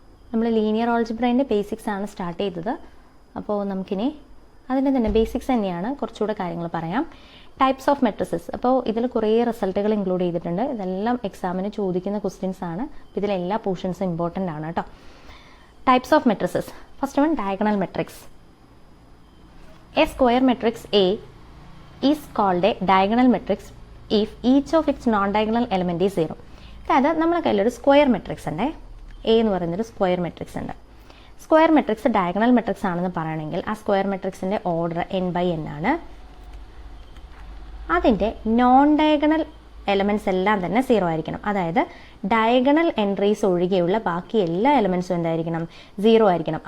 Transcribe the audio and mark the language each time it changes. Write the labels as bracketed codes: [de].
[ml] നമ്മൾ linear ഓൾജിബ്രേൻ്റെ basics ആണ് start ചെയ്തത്. അപ്പോൾ നമുക്കിനി അതിൻ്റെ തന്നെ ബേസിക്സ് തന്നെയാണ്, കുറച്ചുകൂടെ കാര്യങ്ങൾ പറയാം. Types of matrices. അപ്പോൾ ഇതിൽ കുറേ റിസൾട്ടുകൾ ഇൻക്ലൂഡ് ചെയ്തിട്ടുണ്ട്. ഇതെല്ലാം എക്സാമിന് ചോദിക്കുന്ന ക്വസ്റ്റ്യൻസ് ആണ്. അപ്പോൾ ഇതിലെല്ലാ പോർഷൻസും ഇമ്പോർട്ടൻ്റ് ആണ് കേട്ടോ. [en] Types of matrices. First one diagonal matrix. A square matrix A is called a diagonal matrix if each of its non-diagonal element is 0. [ml] അതായത് നമ്മുടെ കയ്യിലൊരു സ്ക്വയർ മെട്രിക്സ് ഉണ്ട്. എ എന്ന് പറയുന്നൊരു സ്ക്വയർ മെട്രിക്സ് ഉണ്ട്. സ്ക്വയർ മെട്രിക്സ് ഡയഗണൽ മെട്രിക്സ് ആണെന്ന് പറയണമെങ്കിൽ ആ സ്ക്വയർ മെട്രിക്സിൻ്റെ ഓർഡർ n/n ആണ്. അതിൻ്റെ നോൺ ഡയഗണൽ എലമെൻറ്റ്സ് എല്ലാം തന്നെ 0 ആയിരിക്കണം. അതായത് ഡയഗണൽ എൻട്രീസ് ഒഴികെയുള്ള ബാക്കി എല്ലാ എലമെൻറ്റ്സും എന്തായിരിക്കണം? 0 ആയിരിക്കണം.